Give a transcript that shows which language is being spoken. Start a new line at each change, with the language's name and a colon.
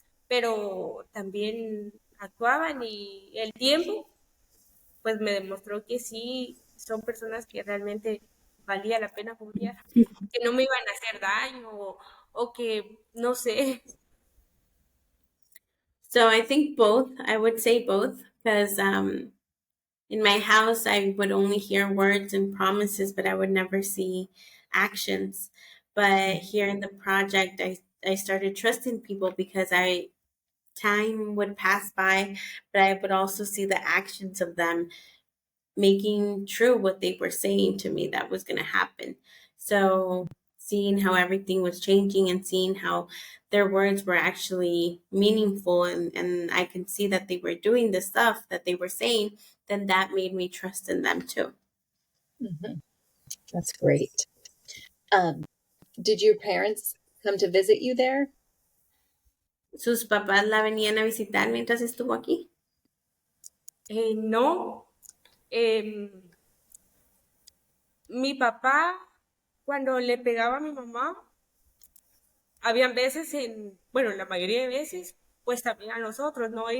Spanish: Pero también actuaban y el tiempo pues me demostró que sí son personas que realmente valía la pena confiar, que no me iban a hacer daño o que no sé.
English: So I think both. I would say both because in my house, I would only hear words and promises, but I would never see actions. But here in the project, I started trusting people because time would pass by, but I would also see the actions of them making true what they were saying to me that was going to happen. So seeing how everything was changing and seeing how their words were actually meaningful and I can see that they were doing the stuff that they were saying, then that made me trust in them too. Mm-hmm. That's great. Did your parents come to visit you there?
Spanish: ¿Sus papás la venían a visitar mientras estuvo aquí? No, mi papá, cuando le pegaba a mi mamá, habían veces bueno, la mayoría de veces, pues también a nosotros, ¿no?